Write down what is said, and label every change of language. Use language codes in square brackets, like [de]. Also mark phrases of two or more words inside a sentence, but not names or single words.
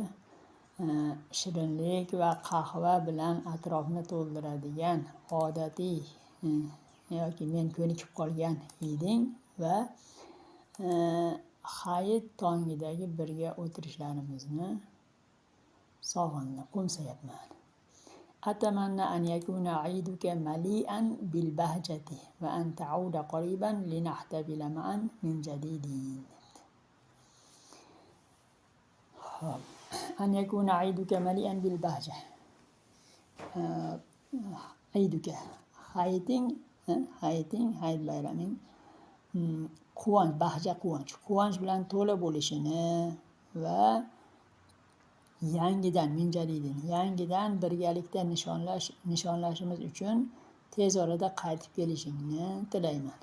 [uz] Shirinlik va qahva bilan atrofni to'ldiradigan odatiy yoki men ko'nikib qolgan hiding va hayit tongidagi birga o'tirishlarimizni sog'indim, qo'msayapman. [ar] أتمنى أن يكون عيدك مليئا بالبهجة وأن تعود قريبا لنحتفل معا من جديد. أن يكون عيدك مليئا بالبهجة. [uz] Aiduka hayiting hayit bayraming quvonch, bahja quvonch bilan to'la bo'lishini va yangidan birgalikda nishonlashimiz uchun tez orada qaytib kelishingni tilayman.